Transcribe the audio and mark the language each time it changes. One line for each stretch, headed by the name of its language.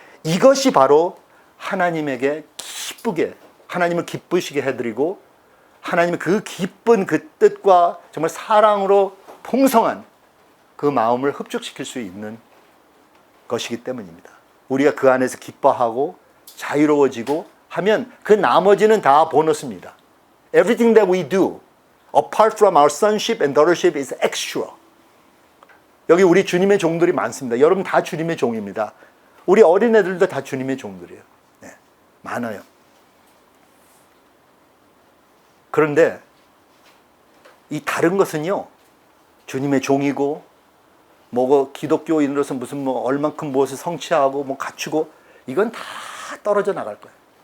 Korean: 이것이 바로 하나님에게 기쁘게, 하나님을 기쁘시게 해드리고 하나님의 그 기쁜 그 뜻과 정말 사랑으로 풍성한 그 마음을 흡족시킬 수 있는 것이기 때문입니다. 우리가 그 안에서 기뻐하고 자유로워지고 하면 그 나머지는 다 보너스입니다.
English: Everything that we do apart from our sonship and daughtership is extra.
Korean: 여기 우리 주님의 종들이 많습니다. 여러분 다 주님의 종입니다. 우리 어린애들도 다 주님의 종들이에요. 네, 많아요. 그런데 이 다른 것은요, 주님의 종이고 뭐 기독교인으로서 무슨 뭐 얼만큼 무엇을 성취하고 뭐 갖추고 이건 다 떨어져 나갈 거예요.